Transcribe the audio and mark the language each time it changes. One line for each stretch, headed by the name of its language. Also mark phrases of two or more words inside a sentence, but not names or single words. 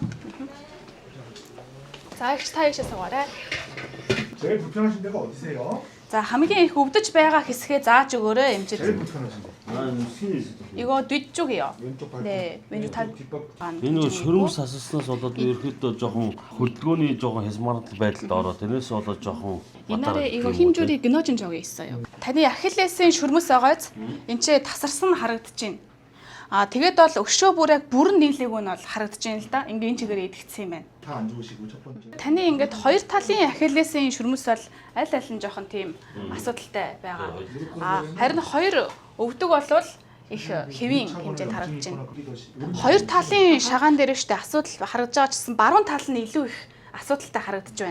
Mongolian: За их та ийшээ суугаарай.
Korean: 제일 불편하신 데가 어디세요?
Mongolian: За хамгийн их өвдөж байгаа хэсгээ зааж өгөөрэй эмчид.
Korean: 제일 불편하신 데. Иго 뒤쪽이요. 왼쪽 발등. 네, 왼쪽 다 뒷발.
Mongolian: Энэ нөгөө шөрөмс асаснаас болоод ерөөхдөө жоохон хөдөлгөөний жоохон хязмаартай байдалд ороод тэрнээс болоод жоохон
Korean: 옛날에 이거 힘줄이 끊어진 적이 있어요.
Mongolian: таны ахиллесийн шүрмэс байгааз энчээ тасарсан харагдаж байна. Тэгээд бол өшөө бүрэг бүрэн нийлээг нь бол харагдаж байна л да. Ингээ энэ чигээр идэгдсэн юм байна.
Korean: 다 안 좋으시고 첫 번째.
Mongolian: Таны ингээд хоёр талын ахиллесийн шүрмэс бол аль аль нь жоохон тийм асуудалтай байгаа. Харин хоёр өвдөг болвол их хэвийн хэмжээнд харагдаж байна. Хоёр талын шагаан дээр штэ асуудал харагдаж байгаа ч гэсэн баруун тал нь илүү их асуудалтай харагдаж байна.